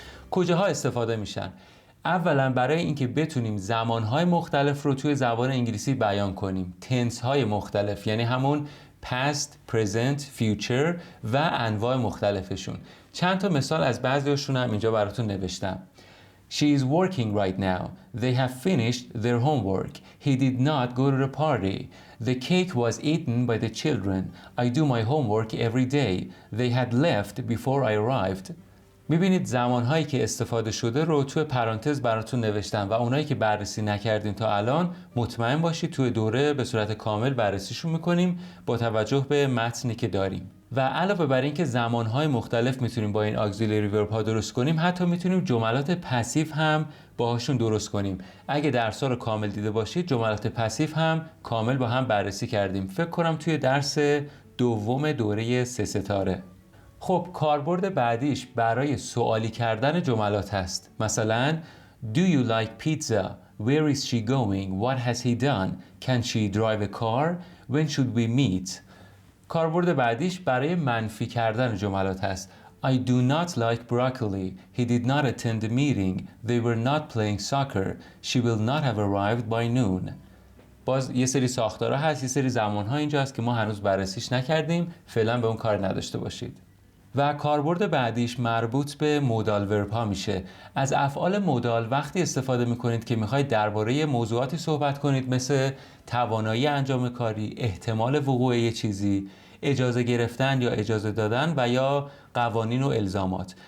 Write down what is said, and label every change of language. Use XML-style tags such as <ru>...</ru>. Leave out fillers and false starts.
<fa>کجاها استفاده میشن؟ اولا برای اینکه بتونیم زمانهای مختلف رو توی زبان انگلیسی بیان کنیم. تنس های مختلف یعنی همون past, present, future و انواع مختلفشون. چند تا مثال از بعضیشون هم اینجا براتون نوشتم.</fa> <en>She is working right now. They have finished their homework. He did not go to the party. The cake was eaten by the children. I do my homework every day. They had left before I arrived.</en> <fa>میبینید زمانهایی که استفاده شده رو توی پرانتز براتون نوشتم و اونایی که بررسی نکردیم تا الان مطمئن باشید توی دوره به صورت کامل بررسیشون میکنیم با توجه به متنی که داریم. و علاوه بر این که زمانهای مختلف میتونیم با این auxiliary verb ها درست کنیم، حتی میتونیم جملات پسیو هم باهاشون درست کنیم. اگه درس‌ها رو کامل دیده باشید جملات پسیو هم کامل با هم بررسی کردیم. فکر کنم توی درس دوم دوره 3 ستاره. خب کاربرد بعدیش برای سوالی کردن جملات هست.</fa> <en>مثلا Do you like pizza? Where is she going? What has he done? Can she drive a car? When should we meet?</en> <fa>کاربرد بعدیش برای منفی کردن جملات هست.</fa> <en>I do not like broccoli. He did not attend the meeting. They were not playing soccer. She will not have arrived by noon.</en> <fa>باز یه سری ساختارها هست، یه سری زمانها اینجا هست که ما هنوز بررسیش نکردیم. فعلا به اون کار نداشته باشید. و کاربرد بعدیش مربوط به مودال ورب ها میشه. از افعال مودال وقتی استفاده میکنید که میخواید درباره موضوعاتی صحبت کنید مثل توانایی انجام کاری، احتمال وقوع یه چیزی، اجازه گرفتن یا اجازه دادن و یا قوانین و الزامات.</fa>